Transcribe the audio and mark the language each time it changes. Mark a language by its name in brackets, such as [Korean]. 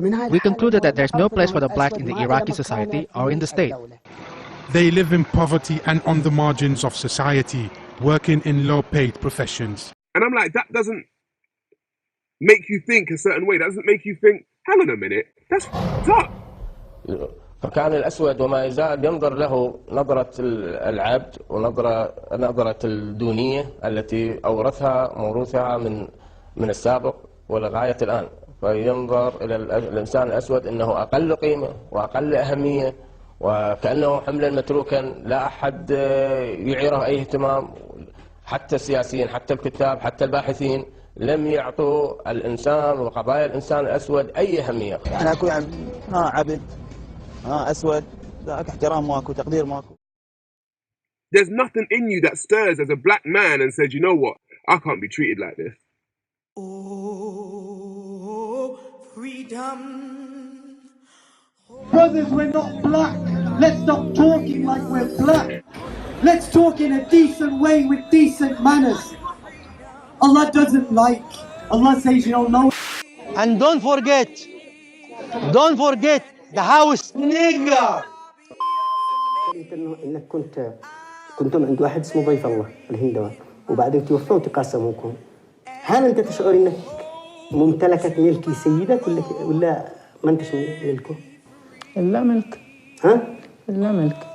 [English] We concluded that there's no place for the black in the Iraqi society or in the state. They live in poverty and on the margins of society, working in low-paid professions. And I'm like, that doesn't make you think a certain way. That doesn't make you think, hang on a minute, that's fucked up. [Arabic] فكان الأسود وما يزال ينظر له نظرة العبد ونظرة الدونية التي أورثها موروثها من السابق ولغاية الآن. فينظر إلى الإنسان الأسود أنه أقل قيمة وأقل أهمية وكأنه حملا متروكا لا أحد يعيره أي اهتمام. حتى السياسيين حتى الكتاب حتى الباحثين لم يعطوا الإنسان وقضايا الإنسان الأسود أي أهمية. أنا أكون عبد أسود ذاك احترام ماكو تقدير ماكو. [English] There's nothing in you that stirs as a black man and says, you know what, I can't be treated like this. Oh, freedom. Brothers, we're not black. Let's stop talking like we're black. Let's talk in a decent way with decent manners. Allah doesn't like. Allah says you don't know. And don't forget the house nigger. [Arabic] انك كنتم عند واحد اسمه ضيف الله الهندوان وبعدين توفوا وتقاسموكم. هل انت تشعر انك ممتلكة ملكي سيدك ولا ما انتش ملكه؟ لا ملك. ها؟ لا ملك.